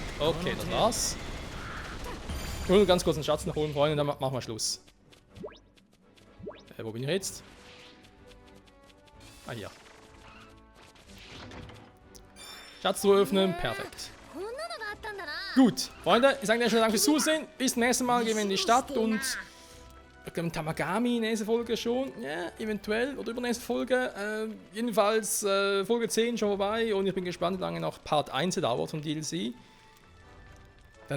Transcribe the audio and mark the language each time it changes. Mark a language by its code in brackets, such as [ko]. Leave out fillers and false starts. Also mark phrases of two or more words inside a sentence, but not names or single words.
[de] Okay, das war's. Nur ganz kurz einen Schatz nach oben, Freunde, dann machen wir Schluss. Wo bin ich jetzt? Ah, hier. Schatztruhe öffnen, perfekt. [ja] こんなのがあったんだな [de] Gut, Freunde, ich sage dir schon Dank fürs Zusehen. Bis zum nächsten Mal gehen wir in die Stadt und ich glaube Tamagami nächste Folge schon. Ja, eventuell oder übernächste Folge. Jedenfalls Folge 10 schon vorbei und ich bin gespannt, wie lange noch Part 1 dauert vom DLC.